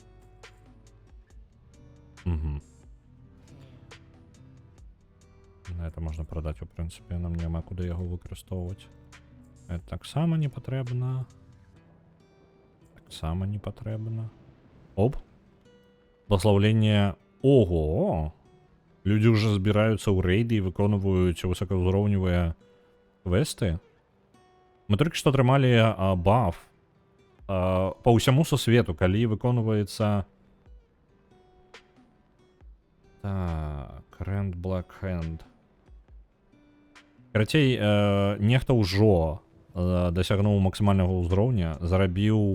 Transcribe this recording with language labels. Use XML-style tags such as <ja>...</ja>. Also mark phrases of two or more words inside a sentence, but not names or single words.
<be>Это можна прадаць, у прынцыпе, нам няма куды яго выкарыстоўваць. Это таксама не патрэбна. Таксама не патрэбна. Оп!</be> <ru>Благословление. Ого! Люди уже збираются</ru> <be>ў рейды і выконваюць высокаўзроўневыя квесты. Мы</be> <ru>только что</ru> <be>атрымалі баф по ўсяму сусвету, калі выконваецца... Так, Rend Black Hand. Карацей, нехта ўжо дасягнуў максімальнага ўзроўня, зарабіў...</be>